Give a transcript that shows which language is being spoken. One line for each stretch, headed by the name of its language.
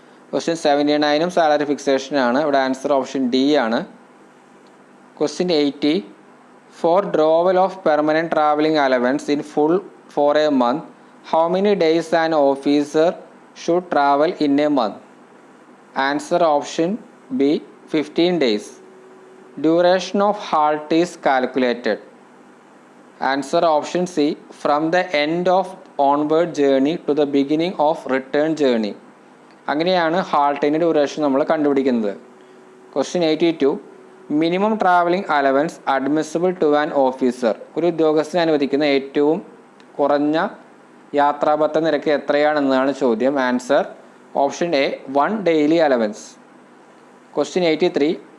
Malayalam: Question 79 salary ഫിക്സേഷനാണ്. ഇവിടെ answer option D ആണ്. Question 80.
English: For drawal of permanent travelling allowance in full for a month, how many days an officer should travel in a month? Answer option B, 15 days. Duration of halt is calculated. Answer option C, from the end of onward journey to the beginning of return journey.
Malayalam: അങ്ങനെയാണ് ഹാൾട്ടിൻ്റെ duration നമ്മൾ കണ്ടുപിടിക്കുന്നത്. Question 82.
English: Minimum travelling allowance admissible to an officer.
Malayalam: ഒരു ഉദ്യോഗസ്ഥന് അനുവദിക്കുന്ന ഏറ്റവും കുറഞ്ഞ യാത്രാഭത്ത നിരക്ക് എത്രയാണെന്നാണ് ചോദ്യം.
English: Answer option A 1 daily allowance. Question 83.